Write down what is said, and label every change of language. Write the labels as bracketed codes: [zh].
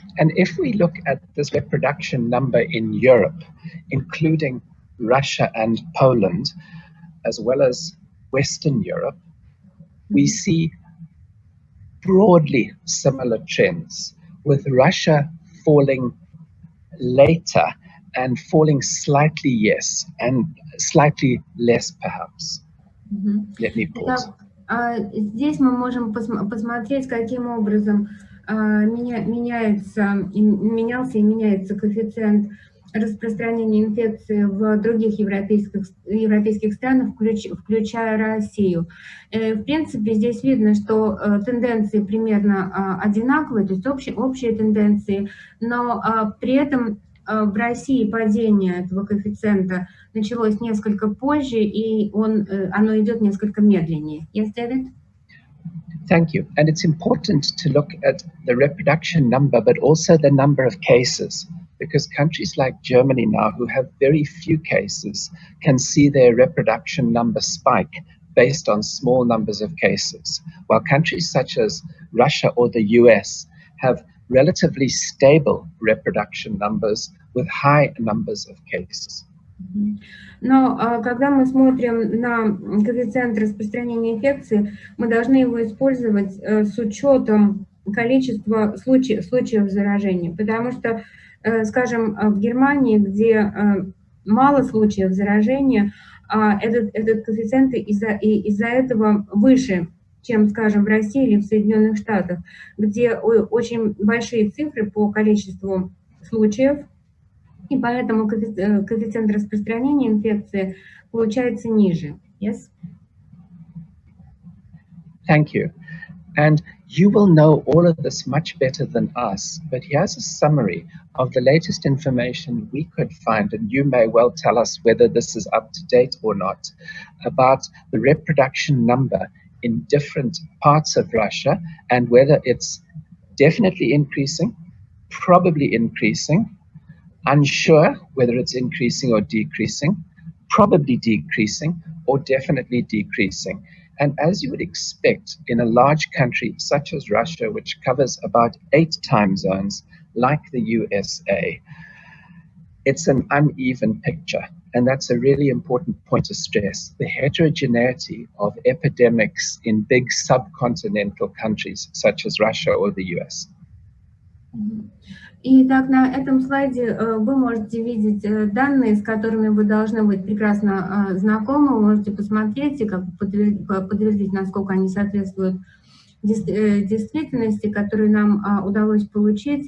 [en] And if we look at this reproduction number in Europe, including Russia and Poland, as well as Western Europe, we see broadly similar trends, with Russia falling later and falling slightly, yes, and slightly less perhaps. Let me pause. [ru] Здесь мы можем посмотреть, каким образом менялся и меняется коэффициент распространения инфекции в других европейских странах, включая Россию. В принципе, здесь видно, что тенденции примерно одинаковые, то есть общие тенденции, но при этом в России падение этого коэффициента началось несколько позже, и оно идет несколько медленнее. [en] Yes, David? Thank you. And it's important to look at the reproduction number, but also the number of cases, because countries like Germany now, who have very few cases, can see their reproduction number spike based on small numbers of cases, while countries such as Russia or the US have relatively stable reproduction numbers with high numbers of cases. [ru] Но когда мы смотрим на коэффициент распространения инфекции, мы должны его использовать с учетом количества случаев заражения, потому что, скажем, в Германии, где мало случаев заражения, этот коэффициент из-за этого выше, чем, скажем, в России или в Соединенных Штатах, где очень большие цифры по количеству случаев, и поэтому коэффициент распространения инфекции получается ниже. [en] Yes? Thank you. And you will know all of this much better than us, but here's a summary of the latest information we could find, and you may well tell us whether this is up to date or not, about the reproduction number in different parts of Russia and whether it's definitely increasing, probably increasing, unsure whether it's increasing or decreasing, probably decreasing, or definitely decreasing. And as you would expect in a large country such as Russia, which covers about 8 time zones, like the USA, it's an uneven picture. And that's a really important point to stress, the heterogeneity of epidemics in big subcontinental countries such as Russia or the US. [ru] Итак, на этом слайде вы можете видеть данные, с которыми вы должны быть прекрасно знакомы. Вы можете посмотреть и подтвердить, насколько они соответствуют действительности, которые нам удалось получить.